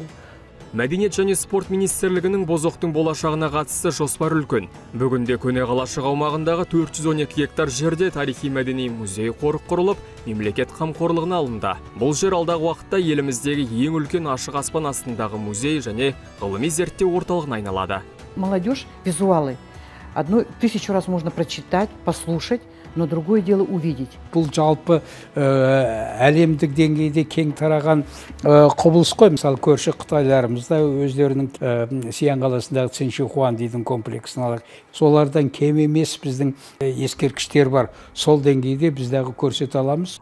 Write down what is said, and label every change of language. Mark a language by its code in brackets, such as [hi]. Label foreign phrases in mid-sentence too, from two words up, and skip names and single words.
[kk] Мәдениет және спорт министрлігінің Бозоқтың болашағына қатысты жоспар үлкен. Бүгінде көне қалашық аумағындағы 412 гектар жерде тарихи мәдени музей қорық құрылып, мемлекет қамқорлығына алынды. Бұл жер алдағы уақытта еліміздегі ең үлкен ашық аспан астындағы музей және ғылыми зерттеу орталығына айналады. [ru] Молодежь, визуалы. 1000 раз можно прочитать, послушать, но другое дело увидеть. [kk] Бұл жалпы әлемдік деңгейде кең тараған құбылыс қой. Мысалы, көрші Қытайларымызда өздерінің Сиан қаласындағы Циншихуан дейтін комплексін алайық. Солардан кем емес біздің ескерткіштер бар. Сол деңгейде біздегі көрсете аламыз.